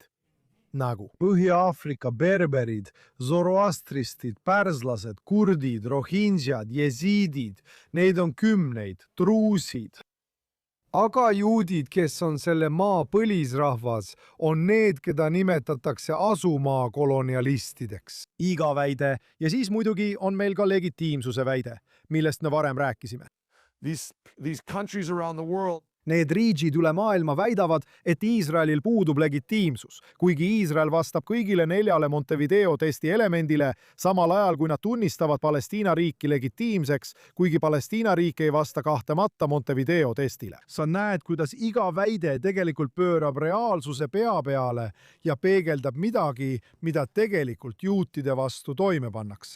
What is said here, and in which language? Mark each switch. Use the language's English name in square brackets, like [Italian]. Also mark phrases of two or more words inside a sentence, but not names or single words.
[Estonian] Nagu Põhja-Aafrika berberid, zoroastristid, pärslased, kurdid, rohingjad, jesiidid, neid on kümneid, druusid. Aga juudid, kes on selle maa põlisrahvas, on need, keda nimetatakse asumaa kolonialistideks. Iga väide ja siis muidugi on meil ka legitiimsuse väide, millest me varem rääkisime. [English] These countries around the world, [Estonian] Need riigid üle maailma väidavad, et Iisraelil puudub legitiimsus, kuigi Iisrael vastab kõigile 4 Montevideo testi elemendile, samal ajal kui nad tunnistavad Palestiina riiki legitiimseks, kuigi Palestiina riik ei vasta kahtlemata Montevideo testile. Sa näed, kuidas iga väide tegelikult pöörab reaalsuse pea peale ja peegeldab midagi, mida tegelikult juutide vastu toime pannakse.